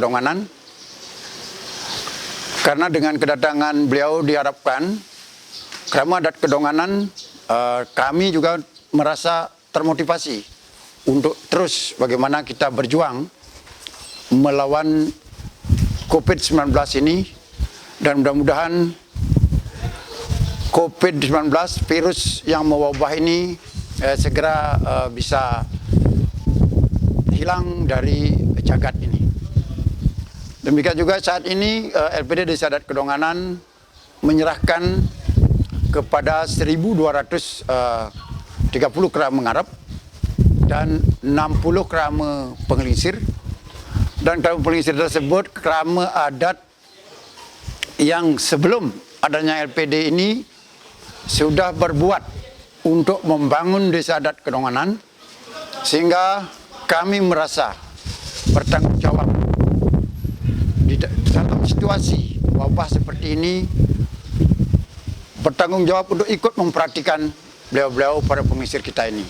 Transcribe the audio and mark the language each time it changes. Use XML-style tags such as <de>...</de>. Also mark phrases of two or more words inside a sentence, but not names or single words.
<id>Kedonganan, karena dengan kedatangan beliau diharapkan Krama Adat Kedonganan, kami juga merasa termotivasi untuk terus bagaimana kita berjuang melawan COVID-19 ini, dan mudah-mudahan COVID-19 virus yang mewabah ini segera bisa hilang dari jagat ini. Demikian juga saat ini LPD Desa Adat Kedonganan menyerahkan kepada 1.230 kerama mengarap dan 60 kerama penglingsir. Dan kerama penglingsir tersebut kerama adat yang sebelum adanya LPD ini sudah berbuat untuk membangun Desa Adat Kedonganan, sehingga kami merasa bertanggung jawab di dalam situasi wabah seperti ini, bertanggung jawab untuk ikut memperhatikan beliau-beliau para pengisir kita ini.</id>